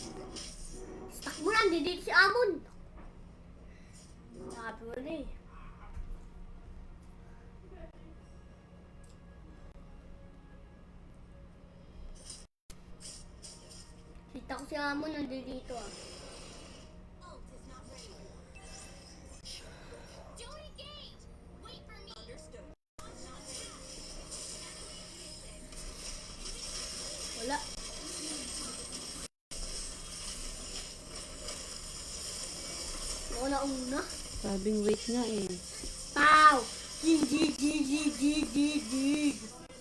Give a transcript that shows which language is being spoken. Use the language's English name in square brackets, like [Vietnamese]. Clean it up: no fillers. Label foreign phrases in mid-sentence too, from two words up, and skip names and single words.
[Filipino] Stuck mo na, hindi dito si Amon. Sabi mo na eh. Kita ko si Amon, nandito dito ah. [English] Don't engage! Wait for me! [Filipino] Wala. Ako na una. Sabing wait nga eh. Pow! Jig, jig, jig, jig, jig, jig, jig.